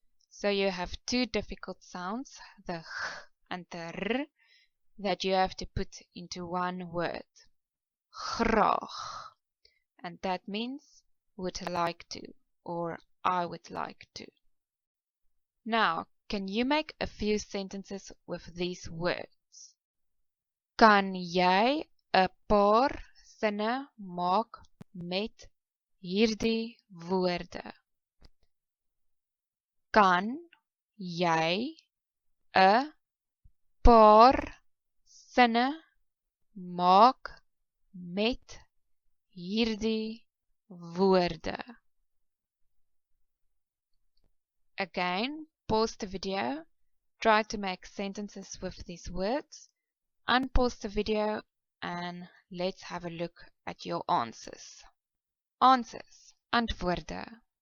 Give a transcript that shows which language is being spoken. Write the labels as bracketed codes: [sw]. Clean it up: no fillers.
[en] So you have two difficult sounds, the ch and the r, that you have to put into one word. Graag. And that means would like to, or I would like to. Now, can you make a few sentences with these words? [af] Kan jy 'n paar sinne maak met hierdie woorde? Kan jy 'n paar sinne maak met hierdie woorde? [en] Again, pause the video, try to make sentences with these words, unpause the video, and let's have a look at your answers. Answers. Antwoorde.